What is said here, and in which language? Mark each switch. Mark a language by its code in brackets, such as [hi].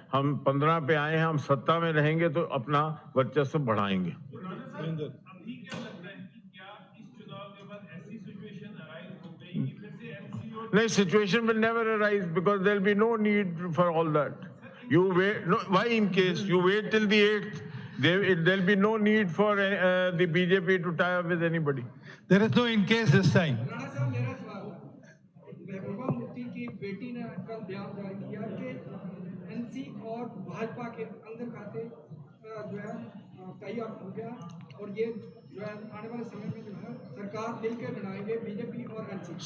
[hi] हम 15 पे आए हैं, हम सत्ता में रहेंगे तो अपना वर्चस्व बढ़ाएंगे। अभी क्या लगता है कि क्या इस चुनाव के बाद ऐसी सिचुएशन अराइज हो गई कि फिर से एमसीओ? नहीं, [en] Situation will never arise because there will be no need for all that. You wait. No, why in case you wait till the 8th? There'll be no need for the BJP to tie up with anybody. There is no in case this time. [hi] Rana साहब, मेरा सवाल है, महबूबा मुफ्ती की बेटी ने कल बयान जारी किया कि एनसी और भाजपा के अंदर खाते जो है टाई अप हो गया और ये जो है आने वाले समय में जो है सरकार मिलकर बनाएंगे बीजेपी और एनसीपी।